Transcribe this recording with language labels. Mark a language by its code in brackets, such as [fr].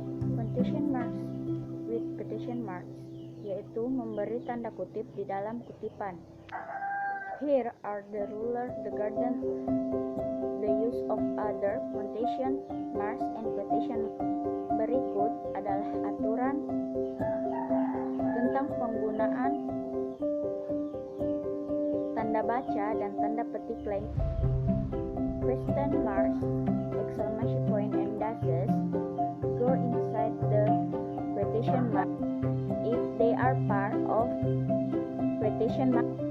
[en] Quotation marks with quotation marks [id] yaitu memberi tanda kutip di dalam kutipan. [en] Here are the rules regarding the use of other quotation marks and quotation. [id] Berikut adalah aturan tentang penggunaan tanda baca dan tanda petik lain. [en] Question marks, exclamation point, and dashes go inside the quotation mark if they are part of quotation mark.